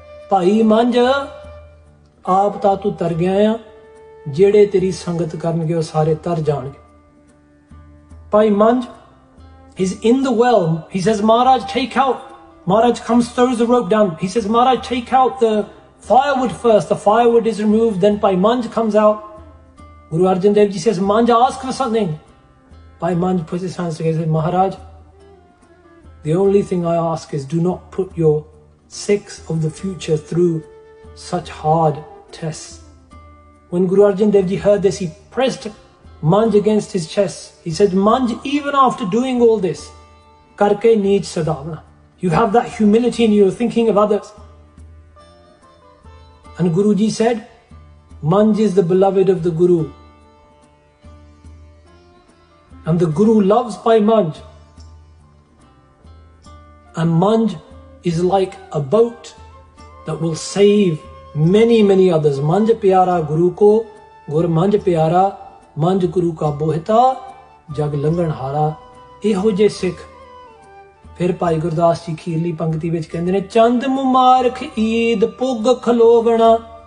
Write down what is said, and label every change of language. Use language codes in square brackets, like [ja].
[pa] ਭਾਈ ਮੰਝ ਆਪ ਤਾਂ ਤੂੰ ਤਰ ਗਿਆ ਆ, ਜਿਹੜੇ ਤੇਰੀ ਸੰਗਤ ਕਰਨਗੇ ਉਹ ਸਾਰੇ ਤਰ ਜਾਣਗੇ। [en] Bhai Manj is in the well. He says, Maharaj, take out. Maharaj comes, throws the rope down. He says, Maharaj, take out the firewood first. The firewood is removed. Then Bhai Manj comes out. Guru Arjan Dev Ji says, Manj, ask for something. Bhai Manj puts his hands together and says, Maharaj, the only thing I ask is do not put your Sikhs of the future through such hard tests. When Guru Arjan Dev Ji heard this, he pressed Manj against his chest. He said, Manj, even after doing all this, [pa] karke neech sadavana, [en] you have that humility and you're thinking of others. And Guruji said, Manj is the beloved of the Guru. And the Guru loves Bhai Manj. And Manj is like a boat that will save many, many others. [pa] Manj pyara Guru ko, Gur Manj pyara, Manjh ਗੁਰੂ ਕਾ ਬੋਹਿਤਾ ਜਗ ਲੰਘਣ ਹਾਰਾ। ਇਹੋ ਜਿਹੇ ਸਿੱਖ ਫਿਰ ਭਾਈ ਗੁਰਦਾਸ ਜੀ ਖੀਰਲੀ ਪੰਕਤੀ ਵਿੱਚ ਕਹਿੰਦੇ ਨੇ, ਚੰਦ ਮੁਬਾਰਕ ਈਦ ਪੁੱਗ ਖਲੋਵਣਾ।